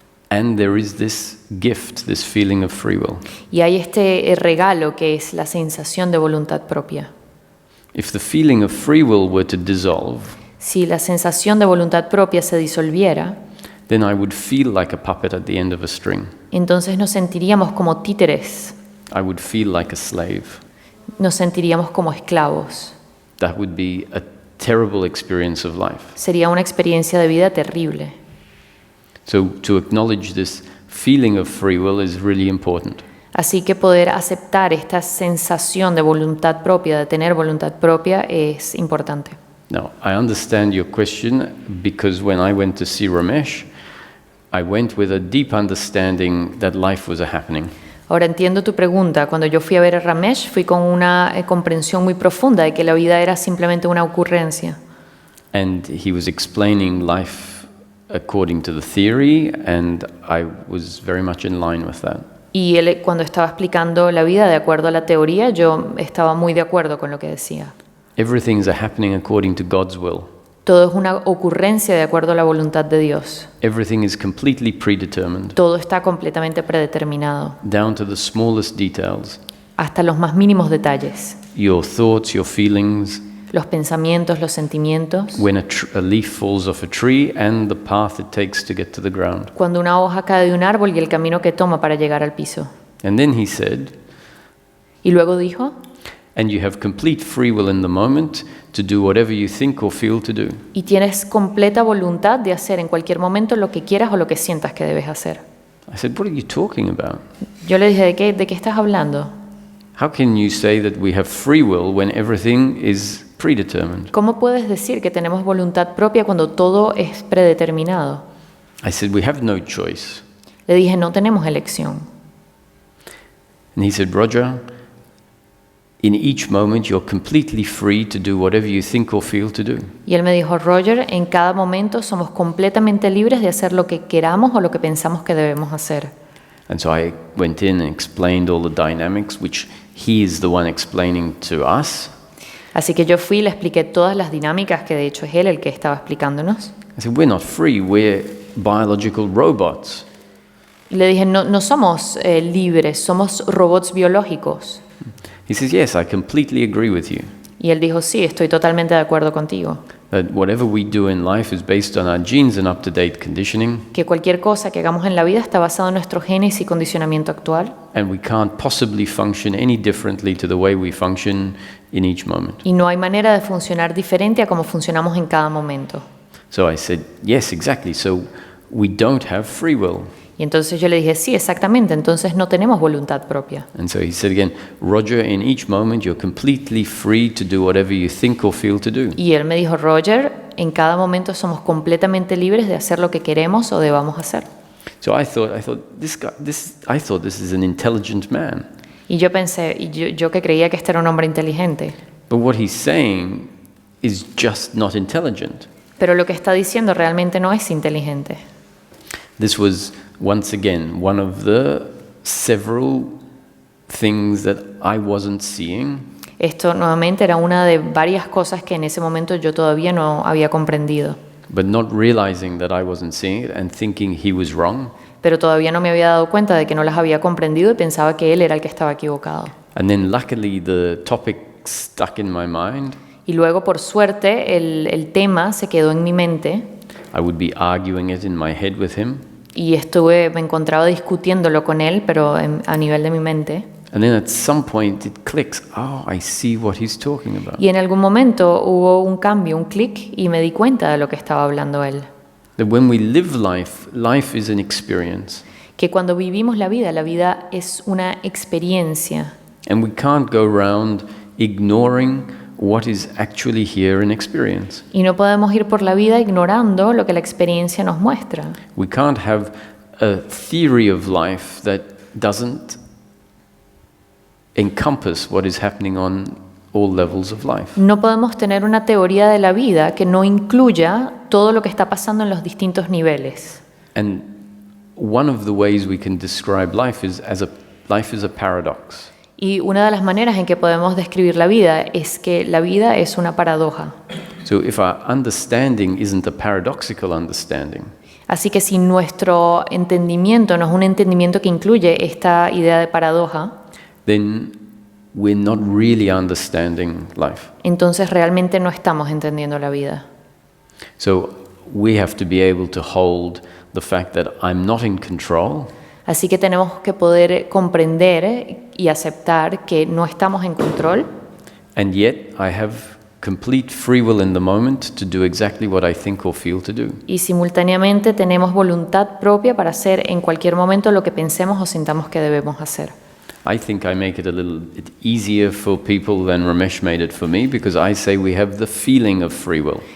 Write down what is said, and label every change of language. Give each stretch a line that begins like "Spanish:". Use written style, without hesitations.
English: and there is this gift, this feeling of free will.
Spanish: Y hay este regalo que es la sensación de voluntad propia.
English: If the feeling of free will were to dissolve,
Spanish: Si la sensación de voluntad propia se disolviera,
English: then I would feel like a puppet at the end of a string.
Spanish: entonces nos sentiríamos como títeres,
English: I would feel like a slave.
Spanish: nos sentiríamos como esclavos.
English: That would be a terrible experience of life.
Spanish: Sería una experiencia de vida terrible.
English: So to acknowledge this feeling of free will is really important.
Spanish: Así que poder aceptar esta sensación de voluntad propia, de tener voluntad propia, es importante.
English: Now, I understand your question because when I went to see Ramesh, I went with a deep understanding that life was a happening.
Spanish: Ahora entiendo tu pregunta. Cuando yo fui a ver a Ramesh, fui con una comprensión muy profunda de que la vida era simplemente una ocurrencia.
English: And he was explaining life according to the theory, and I was very much in line with that.
Spanish: Y él, cuando estaba explicando la vida de acuerdo a la teoría, yo estaba muy de acuerdo con lo que decía.
English: Everything is a happening according to God's will.
Spanish: Todo es una ocurrencia de acuerdo a la voluntad de Dios.
English: Everything is completely predetermined,
Spanish: Todo está completamente predeterminado,
English: down to the smallest details.
Spanish: hasta los más mínimos detalles.
English: Your thoughts, your feelings,
Spanish: Los pensamientos, los sentimientos.
English: when a leaf falls off a tree and the path it takes to get to the ground.
Spanish: Cuando una hoja cae de un árbol y el camino que toma para llegar al piso.
English: And then he said,
Spanish: Y luego dijo,
English: and you have complete free will in the moment to do whatever you think or feel to do.
Spanish: y tienes completa voluntad de hacer en cualquier momento lo que quieras o lo que sientas que debes hacer.
English: I said, what are you talking about?
Spanish: Yo le dije, ¿de qué estás hablando?
English: How can you say that we have free will when everything is predetermined?
Spanish: ¿Cómo puedes decir que tenemos voluntad propia cuando todo es predeterminado?
English: I said, we have no choice.
Spanish: Le dije, no tenemos elección.
English: And he said, Roger, in each moment you're completely free to do whatever you think or feel to do.
Spanish: Y él me dijo, Roger, en cada momento somos completamente libres de hacer lo que queramos o lo que pensamos que debemos hacer.
English: And so I went in and explained all the dynamics, which he is the one explaining to us.
Spanish: Así que yo fui y le expliqué todas las dinámicas que de hecho es él el que estaba explicándonos.
English: I said, we're not free, we're biological robots.
Spanish: Y le dije, no somos libres, somos robots biológicos.
English: He says, yes, I completely agree with you.
Spanish: Y él dijo, sí, estoy totalmente de acuerdo contigo.
English: That whatever we do in life is based on our genes and up-to-date conditioning,
Spanish: Que cualquier cosa que hagamos en la vida está basado en nuestros genes y condicionamiento actual.
English: and we can't possibly function any differently to the way we function in each moment.
Spanish: Y no hay manera de funcionar diferente a como funcionamos en cada momento.
English: So I said, yes, exactly. So we don't have free will.
Spanish: Y entonces yo le dije, sí, exactamente, entonces no tenemos voluntad propia.
English: And so he said again, Roger, in each moment you're completely free to do whatever you think or feel to do.
Spanish: Y él me dijo, Roger, en cada momento somos completamente libres de hacer lo que queremos o debamos hacer.
English: So I thought this is an intelligent man.
Spanish: Y yo pensé, yo que creía que este era un hombre inteligente.
English: But what he's saying is just not intelligent.
Spanish: Pero lo que está diciendo realmente no es inteligente.
English: This was, once again, one of the several things that I wasn't seeing.
Spanish: Esto nuevamente era una de varias cosas que en ese momento yo todavía no había comprendido.
English: But not realizing that I wasn't seeing it and thinking he was wrong.
Spanish: Pero todavía no me había dado cuenta de que no las había comprendido y pensaba que él era el que estaba equivocado.
English: And then luckily the topic stuck in my mind.
Spanish: Y luego, por suerte, el tema se quedó en mi mente
English: I would be arguing it in my head with him.
Spanish: y me encontraba discutiéndolo con él, pero a nivel de mi mente.
English: And then at some point it clicks. Oh, I see what he's talking about.
Spanish: Y en algún momento hubo un cambio, un clic, y me di cuenta de lo que estaba hablando él.
English: That when we live life, life is an experience.
Spanish: Que cuando vivimos la vida es una experiencia.
English: And we can't go around ignoring what is actually here in experience.
Spanish: Y no podemos ir por la vida ignorando lo que la experiencia nos muestra.
English: We can't have a theory of life that doesn't encompass what is happening on all levels of life.
Spanish: No podemos tener una teoría de la vida que no incluya todo lo que está pasando en los distintos niveles.
English: And one of the ways we can describe life is life is a paradox.
Spanish: Y una de las maneras en que podemos describir la vida es que la vida es una paradoja.
English: So if our understanding isn't a paradoxical understanding,
Spanish: Así que si nuestro entendimiento no es un entendimiento que incluye esta idea de paradoja,
English: then we're not really understanding life.
Spanish: entonces realmente no estamos entendiendo la vida.
English: So we have to be able to hold the fact that I'm not in control,
Spanish: Así que tenemos que poder comprender y aceptar que no estamos en control,
English: and yet I have complete free will in the moment to do exactly what I think or feel to do.
Spanish: y simultáneamente tenemos voluntad propia para hacer en cualquier momento lo que pensemos o sintamos que debemos hacer.
English: I think I make it a little bit easier for people than Ramesh made it for me, because I say we have the feeling of free will.